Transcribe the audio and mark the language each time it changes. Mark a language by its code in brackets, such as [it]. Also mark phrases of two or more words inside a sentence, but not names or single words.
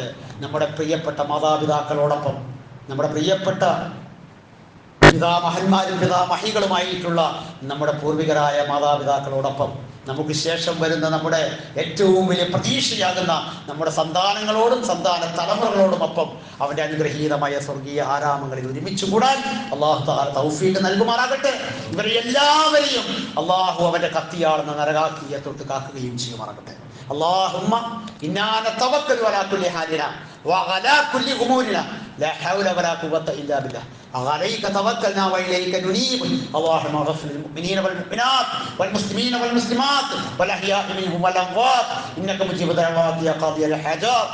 [ml] നമ്മുടെ പ്രിയപ്പെട്ട മാതാപിതാക്കളോടൊപ്പം നമ്മുടെ പ്രിയപ്പെട്ട പിതാമഹന്മാരും പിതാമഹികളുമായിട്ടുള്ള നമ്മുടെ പൂർവികരായ മാതാപിതാക്കളോടൊപ്പം നമുക്ക് ശേഷം വരുന്ന നമ്മുടെ ഏറ്റവും വലിയ പ്രതീക്ഷയാകുന്ന നമ്മുടെ സന്താനങ്ങളോടും സന്താന തലമുറകളോടുമൊപ്പം അവൻ്റെ അനുഗ്രഹീതമായ സ്വർഗീയ ആരാമങ്ങളിൽ ഒരുമിച്ച് കൂടാൻ [ar] الله تعالى [ml] തൗഫീഖ് നൽകുമാറാകട്ടെ. ഇവരെ എല്ലാവരെയും അല്ലാഹു അവൻ്റെ കത്തിയാളുന്ന നരകാക്കിയെ തൊട്ട് കാക്കുകയും ചെയ്യുമാറാകട്ടെ. [ar] اللهم إنا نتوكل على كل حالنا وعلى كل أمورنا لا حول ولا قوة إلا بالله عليك توكلنا وإليك ننيب. اللهم اغفر للمؤمنين والمؤمنات والمسلمين والمسلمات والأحياء منهم والأموات إنك مجيب الدعوات يا قاضي الحاجات.